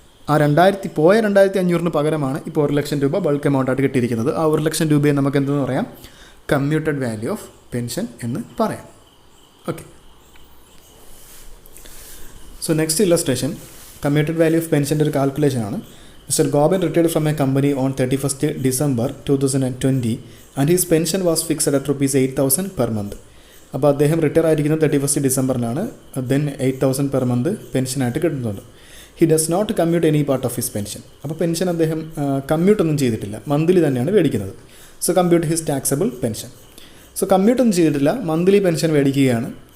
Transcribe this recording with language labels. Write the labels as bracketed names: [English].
[Malayalam] ആ 2,500 പകരമാണ് ഇപ്പോൾ 1 ലക്ഷം രൂപ ബൾക്ക് എമൗണ്ടായിട്ട് കിട്ടിയിരിക്കുന്നത്. ആ 1 ലക്ഷം രൂപയെ നമുക്ക് എന്തെന്ന് പറയാം? കമ്മ്യൂട്ടഡ് വാല്യൂ ഓഫ് പെൻഷൻ എന്ന് പറയാം. Okay, so next illustration commuted value of പെൻഷൻ്റെ ഒരു കാൽക്കുലേഷനാണ്. [English] Mr. Goben retired from a company on 31st December 2020 and his pension was fixed at rupees 8,000 per month. [Malayalam] അപ്പോൾ അദ്ദേഹം റിട്ടയർ ആയിരിക്കുന്നത് 31st ഡിസംബറിലാണ്. ദെൻ 8,000 പെർ മന്ത് പെൻഷനായിട്ട് കിട്ടുന്നുണ്ട്. [English] He does not commute any part of his pension. [Malayalam] അപ്പോൾ pension അദ്ദേഹം കമ്മ്യൂട്ടൊന്നും ചെയ്തിട്ടില്ല, monthly തന്നെയാണ് മേടിക്കുന്നത്. [English] So compute his taxable pension. [Malayalam] So കമ്മ്യൂട്ടൊന്നും ചെയ്തിട്ടില്ല, മന്ത്ലി പെൻഷൻ മേടിക്കുകയാണ്.